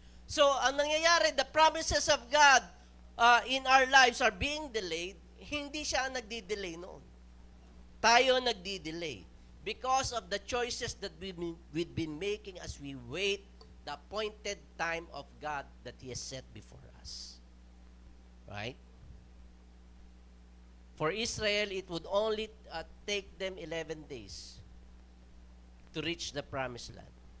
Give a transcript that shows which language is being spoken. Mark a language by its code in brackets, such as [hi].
[en] So, [tl] ang nangyayari, [en] the promises of God in our lives are being delayed. [tl] Hindi siya ang nagdi-delay noon. Tayo nagdi-delay [en] because of the choices that we've been making as we wait the appointed time of God that He has set before us. Right? For Israel, it would only take them 11 days to reach the promised land.